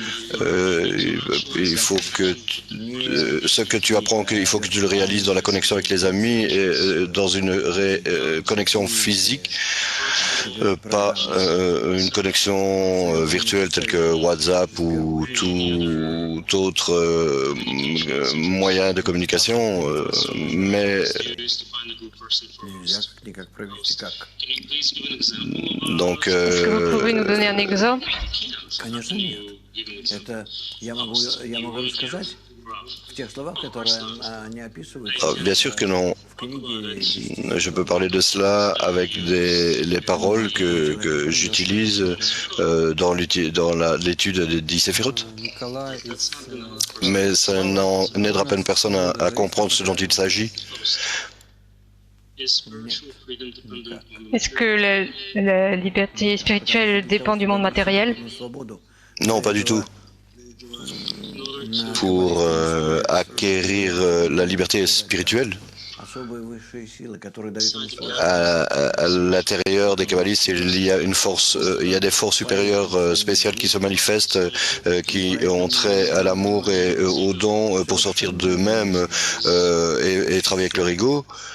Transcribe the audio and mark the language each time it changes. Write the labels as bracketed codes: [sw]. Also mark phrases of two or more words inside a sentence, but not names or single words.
[fr] Il faut que ce que tu apprends, il faut que tu le réalises dans la connexion avec les amis et dans une connexion physique, pas une connexion virtuelle telle que WhatsApp ou tout autre moyen de communication, mais donc Est-ce que vous pouvez nous donner un exemple? [ru] Конечно, нет. Это я могу рассказать в тех словах, которые они описывают. [fr] Bien sûr que non. [ru] В книге [fr] Je peux parler de cela avec les paroles que j'utilise dans l'étude des 10 séphirotes. [ru] Николай из [fr] Mais ça n'aidera pas une personne à comprendre ce dont il s'agit. Est-ce que la liberté spirituelle dépend du monde matériel? [ru] свободу [fr] Non, pas du tout. Pour acquérir la liberté spirituelle, À l'intérieur des kabbalistes, il y a une force, il y a des forces supérieures spéciales qui se manifestent, qui ont trait à l'amour et au don pour sortir d'eux-mêmes et travailler avec leur ego.